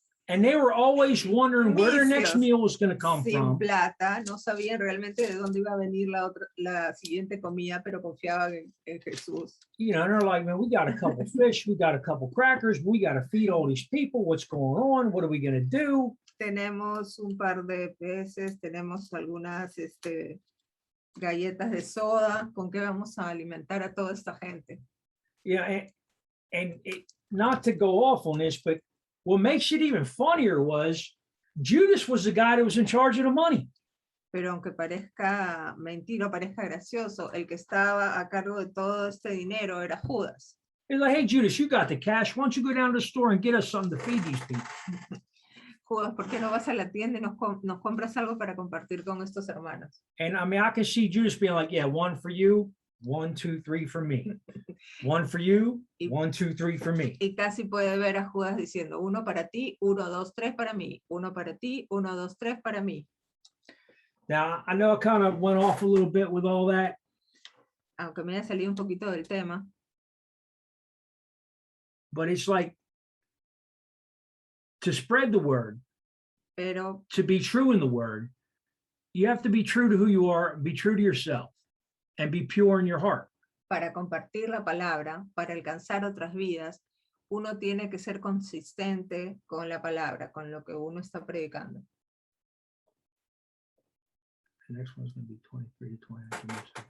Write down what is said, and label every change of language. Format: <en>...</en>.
<en>And they were always wondering where their next</en> <es>Vicios.</es> <en>meal was going to come</en> <es>sin</es> <en>from.</en> <es>plata, no sabían realmente de dónde iba a venir la siguiente comida, pero confiaban en Jesús.</es> <en>You know, and they're like, man, we got a couple fish, we got a couple crackers, we got to feed all these people. What's going on? What are we going to do?</en> <es>Tenemos un par de peces, tenemos algunas galletas de soda, ¿con qué vamos a alimentar a toda esta gente?</es> <en>Yeah, and not to go off on this, but what makes it even funnier was Judas was the guy that was in charge of the money.</en> <es>Pero aunque parezca mentira, parezca gracioso, el que estaba a cargo de todo este dinero era Judas.</es> <en>He's like, hey, Judas, you got the cash. Why don't you go down to the store and get us something to feed these people?</en> <es>Judas, ¿por qué no vas a la tienda y nos compras algo para compartir con estos hermanos?</es> <en>And I mean, I can see Judas being like, yeah, one for you, 1, 2, 3 for me. One for you, 1, 2, 3 for me.</en> <es>Y casi puede ver a Judas diciendo, uno para ti, 1, 2, 3 para mí, uno para ti, 1, 2, 3 para mí.</es> <en>Now, I know I kind of went off a little bit with all that,</en> <es>Aunque me haya salido un poquito del tema,</es> <en>but it's like to spread the word,</en> <es>pero</es> <en>to be true in the word, you have to be true to who you are, be true to yourself, and be pure in your heart.</en> <es>para compartir la palabra, para alcanzar otras vidas, uno tiene que ser consistente con la palabra, con lo que uno está predicando.</es> <en>The next one's going to be 23 to 29.</en>